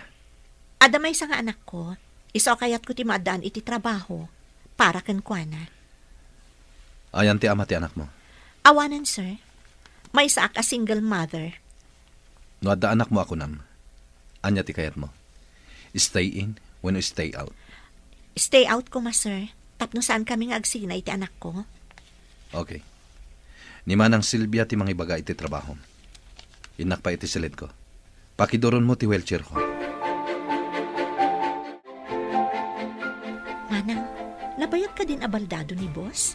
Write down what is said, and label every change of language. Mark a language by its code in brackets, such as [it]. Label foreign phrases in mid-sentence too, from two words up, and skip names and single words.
[ilo] Ada may nga anak ko, iso kayat ko ti maadaan iti trabaho para ken kuana. Ayan ti ama ti anak mo. Awanan, sir. May isa a single mother. No adda anak mo ako nam. Anya ti kayat mo. [en] Stay in when you stay out. Stay out [ilo] ko, ma, sir. Tapno saan kami nga agsina iti anak ko? Okay. Ni manang Silvia ti mga ibaga iti trabaho. Inak pa iti silid ko. Pakidoron mo ti wheelchair ko. Manang, nabayag ka din abaldado ni boss?